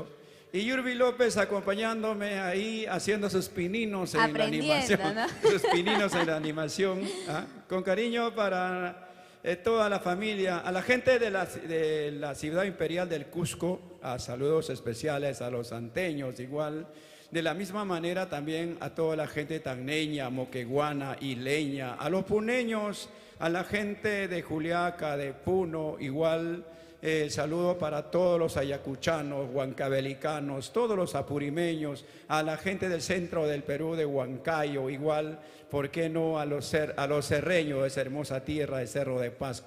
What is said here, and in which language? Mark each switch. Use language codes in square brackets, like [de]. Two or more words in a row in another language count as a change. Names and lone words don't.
[es] Y Yurbi López acompañándome ahí, haciendo sus pininos en la animación. ¿No? Sus pininos en la animación. ¿Ah? Con cariño para toda la familia, a la gente de la ciudad imperial del Cusco, a saludos especiales a los anteños igual. De la misma manera también a toda la gente tacneña, moqueguana, ileña, a los puneños, a la gente de Juliaca, de Puno, igual saludo para todos los ayacuchanos, huancavelicanos, todos los apurimeños, a la gente del centro del Perú, de Huancayo, igual, ¿por qué no a los serreños de esa hermosa tierra de Cerro de Pasco?